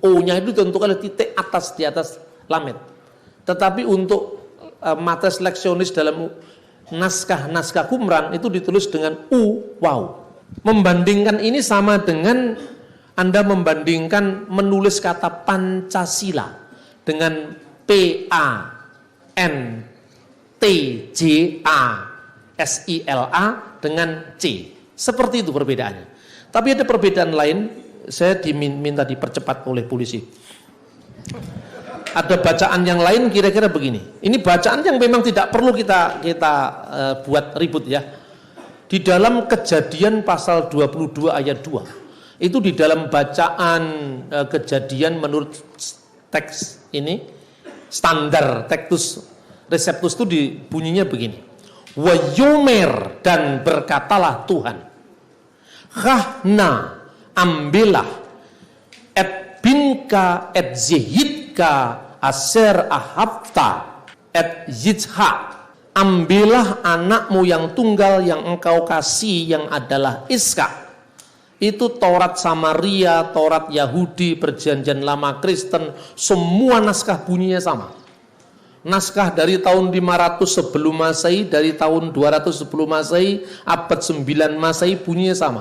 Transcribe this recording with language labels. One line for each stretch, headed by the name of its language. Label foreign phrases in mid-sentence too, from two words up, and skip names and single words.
Indonesian: O-nya itu ditentukan oleh titik atas di atas lamet. Tetapi untuk
Latin: matres leksionis
Indonesian: dalam naskah Qumran itu ditulis dengan U, waw. Membandingkan ini sama dengan Anda membandingkan menulis kata Pancasila dengan P-A-N-T-J-A-S-I-L-A dengan C. Seperti itu perbedaannya. Tapi ada perbedaan lain, saya diminta dipercepat oleh polisi. Ada bacaan yang lain kira-kira begini. Ini bacaan yang memang tidak perlu kita buat ribut ya. Di dalam Kejadian pasal 22 ayat 2. Itu di dalam bacaan Kejadian menurut teks ini standar Textus Receptus itu bunyinya begini.
Hebrew: ויאמר,
Indonesian: dan berkatalah Tuhan.
Hebrew: קח נא, ambillah את בנך את יחידך אשר אהבת את יצחק.
Indonesian: Ambillah anakmu yang tunggal yang engkau kasih yang adalah Iska. Itu Taurat Samaria, Taurat Yahudi, Perjanjian Lama Kristen, semua naskah bunyinya sama. Naskah dari tahun 500 sebelum Masehi, dari tahun 200 sebelum Masehi, abad 9 Masehi bunyinya sama.